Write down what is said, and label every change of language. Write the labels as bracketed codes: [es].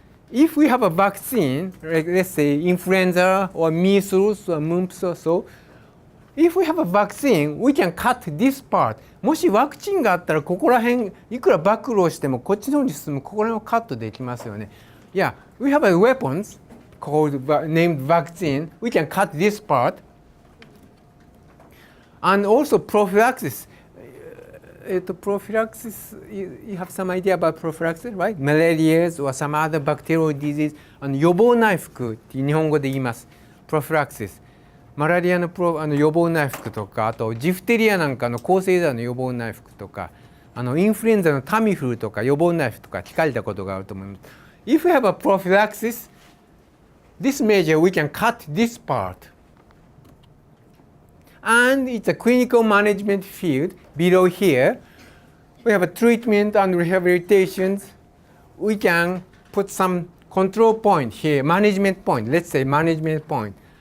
[en] If we have a vaccine, like let's say influenza or measles or mumps or so, if we have a vaccine, we can cut this part. [ja] もしワクチンがあったらここら辺いくら暴露してもこっちの方に進むここら辺をカットできますよね。 [en] Yeah, we have a weapons called named vaccine. We can cut this part. And also prophylaxis. Prophylaxis, you have some idea about prophylaxis, right? Malaria or some other bacterial disease. [ja] 予防内服って日本語で言います。 [en] prophylaxis。 [ja] マラリアの予防内服とか、あとジフテリアなんかの抗生剤の予防内服とか、インフルエンザのタミフルとか予防内服とか聞かれたことがあると思います。 [en] If we have a prophylaxis, this measure we can cut this part. And it's a clinical management field below here. We have a treatment and rehabilitations. We can put some control point here, management point, let's say management point.